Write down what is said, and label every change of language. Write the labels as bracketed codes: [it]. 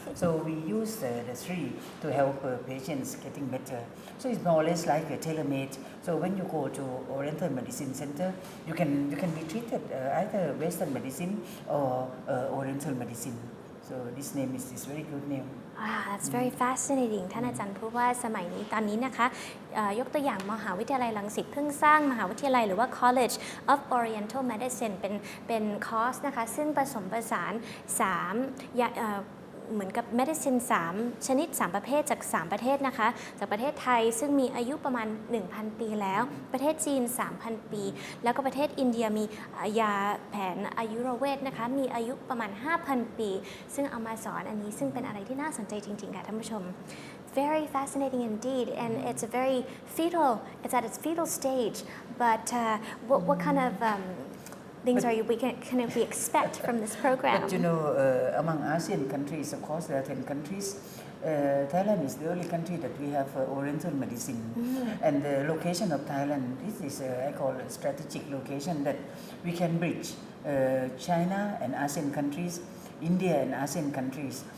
[en] So we use the three to help patients getting better. So it's more or less like a tailor-made. So when you go to Oriental Medicine Center, you can be treated either Western medicine or Oriental medicine. So this name is very good name. That's very fascinating [th] ท่านอาจารย์พูดว่าสมัยนี้ตอนนี้นะคะยกตัวอย่างมหาวิทยาลัยรังสิตเพิ่งสร้างมหาวิทยาลัยหรือว่า College of Oriental Medicine เป็นคอร์สนะคะซึ่งผสมผสาน เหมือนกับ medicine 3 ชนิด 3 ประเภทจาก 3 ประเทศนะคะจากประเทศไทยซึ่งมีอายุประมาณ 1,000 ปีแล้วประเทศจีน 3,000 ปีแล้วก็ประเทศอินเดียมียาแผนอายุรเวทนะคะมีอายุประมาณ 5,000 ปีซึ่งเอามาสอนอันนี้ซึ่งเป็นอะไรที่น่าสนใจจริงๆค่ะท่านผู้ชม [en] Very fascinating indeed and it's it's at its fetal stage but what kind of things can we expect from this program? But among ASEAN countries, of course, there are 10 countries. Thailand is the only country that we have Oriental medicine. And the location of Thailand, this is I call a strategic location that we can bridge China and ASEAN countries, India and ASEAN countries.